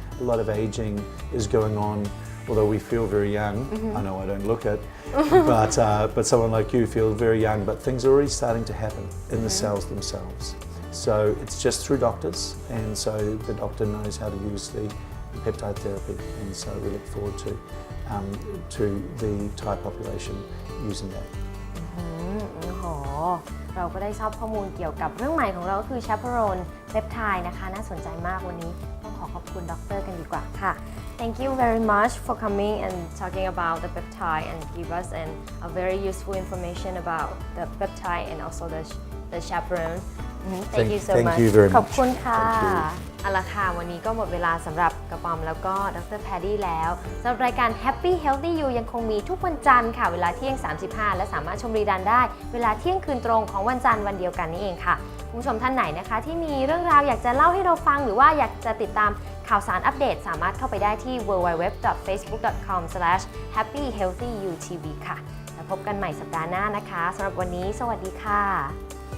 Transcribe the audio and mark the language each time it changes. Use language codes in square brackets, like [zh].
[en] a lot of aging is going on. Although we feel very young, I know I don't look it, but someone like you feels very young, but things are already starting to happen in the cells themselves. So it's just through doctors, and so the doctor knows how to use the peptide therapy, and so we look forward to the Thai population using that. [th] โอ้โหเราก็ได้ทราบข้อมูลเกี่ยวกับเรื่องใหม่ของเราก็คือ chaperone peptide นะคะน่าสนใจมากวันนี้ต้องขอบคุณดร. กันดีกว่าค่ะ [en] Thank you very much for coming and talking about the peptide and give us a very useful information about the peptide and also the chaperone. Thank you so Thank much. you very much. [th] ขอบคุณค่ะ [en] Thank you. [th] เอาละค่ะวันนี้ก็หมดเวลาสำหรับกระปอมแล้วก็ดร.แพดดี้แล้วสำหรับรายการ Happy Healthy You ยังคงมีทุกวันจันทร์ค่ะเวลาเที่ยง 35 และสามารถชมรีดันได้เวลาเที่ยงคืนตรงของวันจันทร์วันเดียวกันนี่เองค่ะคุณผู้ชมท่านไหนนะคะที่มีเรื่องราวอยากจะเล่าให้เราฟังหรือว่าอยากจะติดตามข่าวสารอัปเดตสามารถเข้าไปได้ที่ www.facebook.com/happyhealthyyutv ค่ะแล้วพบกันใหม่สัปดาห์หน้านะคะสำหรับวันนี้สวัสดีค่ะ